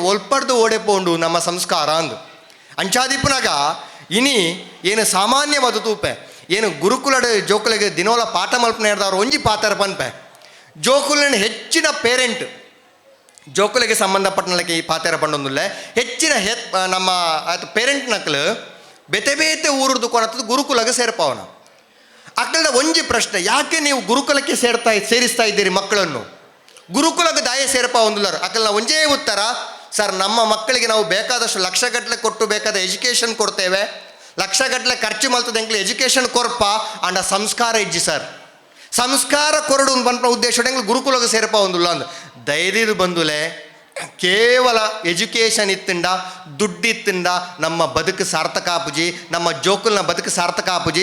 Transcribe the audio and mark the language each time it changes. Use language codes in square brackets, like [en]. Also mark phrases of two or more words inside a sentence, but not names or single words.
[tcy] ಒಲ್ಪಡ್ದು ಓಡೆಪೋಂಡು ನಮ್ಮ ಸಂಸ್ಕಾರ ಅಂದು ಅಂಚಾದಿಪ್ಪನಾಗ ಇನಿ ಏನು ಸಾಮಾನ್ಯವಾದ ತೂಪೆ ಏನು ಗುರುಕುಲದ ಜೋಕುಲಿಗೆ ದಿನೋಲ ಪಾಠ ಮಲ್ಪನೆ ಹಿಡ್ದವ್ರು ಒಂಜಿ ಪಾತ್ರ ಪನ್ಪೆ ಜೋಕುಲಿನ ಹೆಚ್ಚಿನ ಪೇರೆಂಟ್ ಜೋಕುಲಿಗೆ ಸಂಬಂಧಪಟ್ಟನಕ್ಕೆ ಈ ಪಾತ್ರ ಪಂಡೊಂದುಲ್ಲೆ ಹೆಚ್ಚಿನ ನಮ್ಮ ಪೇರೆಂಟ್ ನಕ್ಲು ಬೆತೆ ಬೇತೆ ಊರದ್ದು ಕೊನತ್ತದು ಗುರುಕುಲಗೆ ಸೇರ್ಪವನ ಅಕ್ಕಳ ಒಂಜಿ ಪ್ರಶ್ನೆ, [kn] ಯಾಕೆ ನೀವು ಗುರುಕುಲಕ್ಕೆ ಸೇರಿಸ್ತಾ ಇದ್ದೀರಿ ಮಕ್ಕಳನ್ನು? [tcy] ಗುರುಕುಲಕ್ಕೆ ದಾಯ ಸೇರ್ಪ ಒಂದಿಲ್ಲರು ಅಕ್ಕಳ ಒಂಜೇ ಉತ್ತರ, [kn] ಸರ್ ನಮ್ಮ ಮಕ್ಕಳಿಗೆ ನಾವು ಬೇಕಾದಷ್ಟು ಲಕ್ಷಗಟ್ಟಲೆ ಕೊಟ್ಟು ಬೇಕಾದ ಎಜುಕೇಷನ್ ಕೊಡ್ತೇವೆ, [tcy] ಲಕ್ಷಗಟ್ಟಲೆ ಖರ್ಚು ಮಲ್ತದ ಎಂಕ್ಲೆ ಎಜುಕೇಷನ್ ಕೊರ್ಪ ಅಂಡ ಸಂಸ್ಕಾರ ಇಜ್ಜಿ ಸರ್, ಸಂಸ್ಕಾರ ಕೊರಡು ಪಂಪ ಉದ್ದೇಶ ಗುರುಕುಲಕ್ಕೆ ಸೇರ್ಪ ಒಂದಿಲ್ಲ ಅಂದು ಧೈರ್ಯದ ಬಂದುಲೆ ಕೇವಲ ಎಜುಕೇಷನ್ ಇತ್ತಿಂಡ ದುಡ್ಡಿತ್ತಿಂದ ನಮ್ಮ ಬದುಕು ಸಾರ್ಥಕ ಆಪುಜಿ, ನಮ್ಮ ಜೋಕುಲ್ನ ಬದುಕು ಸಾರ್ಥಕ ಆಪುಜಿ.